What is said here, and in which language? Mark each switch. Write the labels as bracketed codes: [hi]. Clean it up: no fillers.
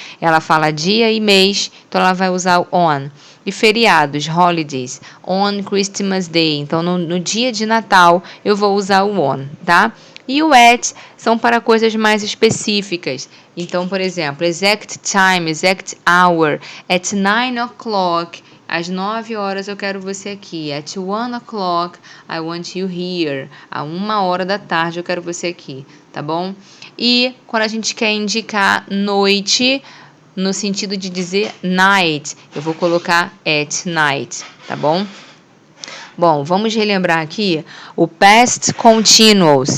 [pt] Ela fala dia e mês, então ela vai usar o on. E feriados, holidays, on Christmas Day. Então, no dia de Natal, eu vou usar o on, tá? E o at são para coisas mais específicas. Então, por exemplo, exact time, exact hour, at 9 o'clock, às 9 horas eu quero você aqui. [en] At 1 o'clock, I want you here. [pt] A 1 da tarde eu quero você aqui, tá bom? E quando a gente quer indicar noite, no sentido de dizer night, eu vou colocar at night, tá bom? Bom, vamos relembrar aqui o past continuous.